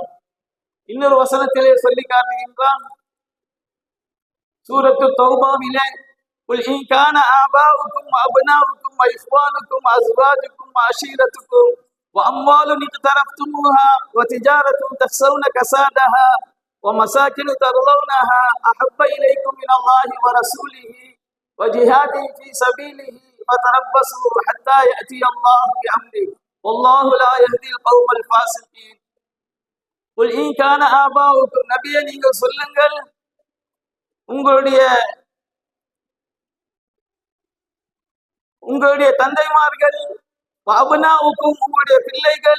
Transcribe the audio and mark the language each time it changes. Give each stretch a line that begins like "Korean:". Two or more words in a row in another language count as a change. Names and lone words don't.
Tamil: இன்னொரு வசனத்திலே சொல்லி காட்டுகின்றான், சூரத்து தௌபாவிலே,
Arabic: قل إن كان آباؤكم وأبناؤكم وإخوانكم وأزواجكم وعشيرتكم وأموال اقترفتموها وتجارة تخشون كسادها ومساكن ترضونها أحب إليكم من الله ورسوله وجهاد في سبيله فتربصوا حتى يأتي الله بأمره والله لا يهدي القوم الفاسقين. قل إن كان آباؤكم,
Tamil: நபியே நீங்கள் சொல்லுங்கள், உங்களுடைய உங்களுடைய தந்தைமார்கள், அபனாவுக்கும் உங்களுடைய பிள்ளைகள்,